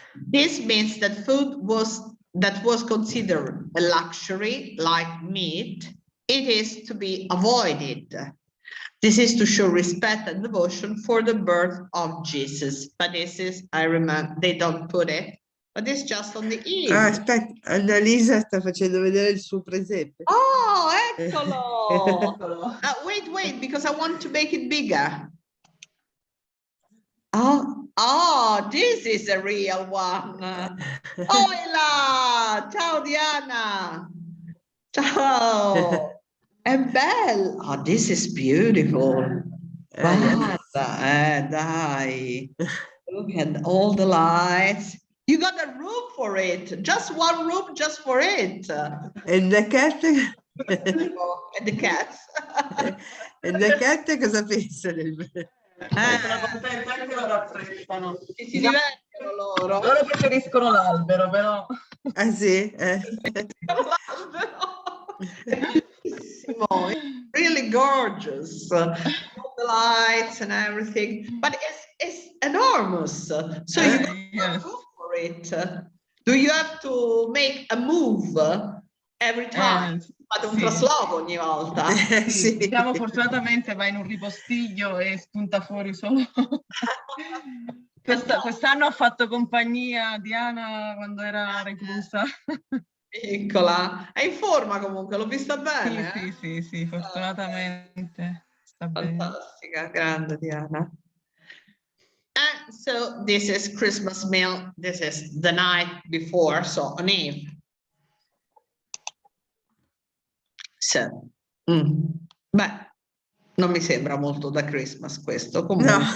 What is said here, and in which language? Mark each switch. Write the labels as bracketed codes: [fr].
[en] This means that food that was considered a luxury, like meat, it is to be avoided. This is to show respect and devotion for the birth of Jesus. But this is, I remember, they don't put it, but it's just on the eve. [it] Aspetta, Annalisa sta facendo vedere il suo presepe. Oh, eccolo! [en] Wait, because I want to make it bigger. Oh, Oh, this is a real one. Hola! [it] Ciao Diana! Ciao! È bello! [en] Oh, this is beautiful. Yes. [it] Guarda, dai. [en] Look at all the lights. You got a room for it. Just one room just for it. And the cat? And the cats. And the cat [it] cosa pensa del... Sono contenta anche loro apprezzano. Si divertono loro. Loro preferiscono l'albero, però. Ah sì? Bellissimo. [en] It's really gorgeous. All the lights and everything. But it's enormous. So you Yes. go for it. Do you have to make a move every time? [it] Fate un sì. trasloco ogni volta. Sì, diciamo fortunatamente va in un ripostiglio e spunta fuori solo. Quest'anno ha fatto compagnia a Diana quando era reclusa. Piccola. È in forma comunque, l'ho vista bene. Sì, fortunatamente sta bene. Fantastica, grande Diana. [en] And so this is Christmas meal. This is the night before, so on Eve. [it] So, beh, non mi sembra molto da Christmas questo, comunque.